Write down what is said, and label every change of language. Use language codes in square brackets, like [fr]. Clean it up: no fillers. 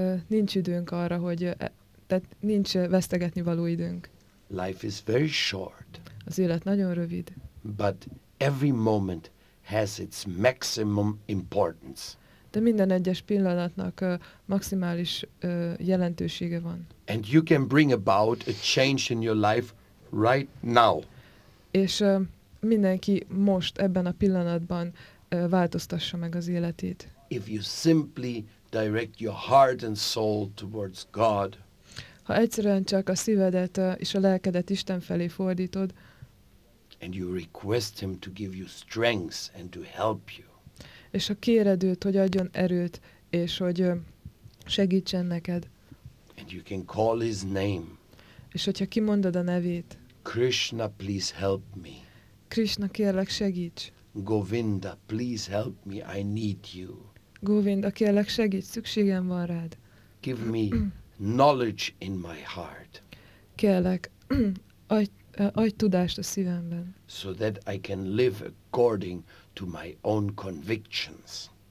[hu] Nincs időnk arra, hogy tehát nincs vesztegetni való időnk. [en] Life is very short. [hu] Az élet nagyon rövid. [en] But every moment has its maximum importance. [hu] De minden egyes pillanatnak maximális jelentősége van. [en] And you can bring about a change in your life right now. [hu] És mindenki most ebben a pillanatban változtassa meg az életét. [en] If you simply direct your heart and soul towards God. [hu] Ha egyszerűen csak a szívedet és a lelkedet Isten felé fordítod. [en] And you request him to give you strength and to help you. [hu] És ha kéred őt, hogy adjon erőt és hogy segítsen neked. [en] And you can call his name. [hu] És hogyha kimondod a nevét. [en] Krishna, please help me. [hu] Krishna, kérlek segíts. [en] Govinda, please help me, I need you. [hu] Govinda, kérlek segíts, szükségem van rád. [en] Give me knowledge in my heart. [hu] Kérlek, adj tudást a szívemben. [en] So that I can live according to my own convictions.